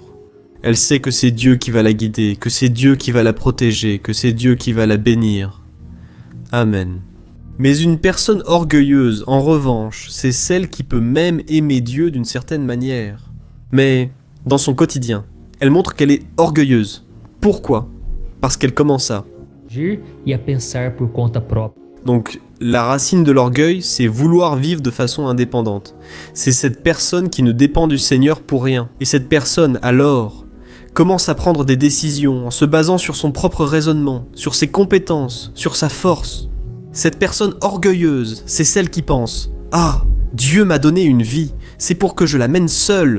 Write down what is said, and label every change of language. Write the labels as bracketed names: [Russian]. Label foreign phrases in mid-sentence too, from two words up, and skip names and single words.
[French] Elle sait que c'est Dieu qui va la guider, que c'est Dieu qui va la protéger, que c'est Dieu qui va la bénir. Amen. Mais une personne orgueilleuse, en revanche, c'est celle qui peut même aimer Dieu d'une certaine manière. Mais, dans son quotidien, elle montre qu'elle est orgueilleuse. Pourquoi ? Parce qu'elle commence à [Portuguese] agir e a pensar por conta própria. [French] Donc, la racine de l'orgueil, c'est vouloir vivre de façon indépendante. C'est cette personne qui ne dépend du Seigneur pour rien. Et cette personne, alors, commence à prendre des décisions en se basant sur son propre raisonnement, sur ses compétences, sur sa force. Cette personne orgueilleuse, c'est celle qui pense « Ah, Dieu m'a donné une vie, c'est pour que je la mène seule.